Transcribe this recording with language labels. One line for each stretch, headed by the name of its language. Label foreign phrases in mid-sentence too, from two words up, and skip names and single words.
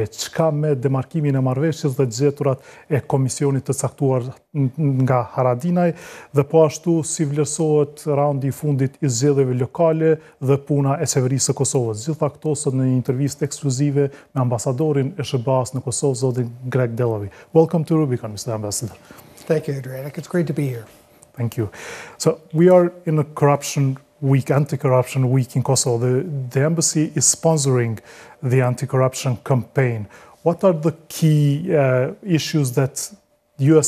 Albanian: Çka me demarkimin e marrëveshjes dhe gjeturat e komisionit të caktuar nga Haradinaj dhe po ashtu si vlerësohet raundi i fundit i zgjedhjeve lokale dhe puna e qeverisë së Kosovës? Gjitha këto sot në një intervistë ekskluzive me ambasadorin e SBA-s në Kosovë, zotin Greg Delawie.
English: Welcome to Rubikon, Mr. Ambassador. Thank you, Adrian. It's great to be here. Thank you. So we are in a corruption week, anti-corruption week in Kosovo. The embassy is sponsoring the anti-corruption campaign. What are the key issues that the U.S.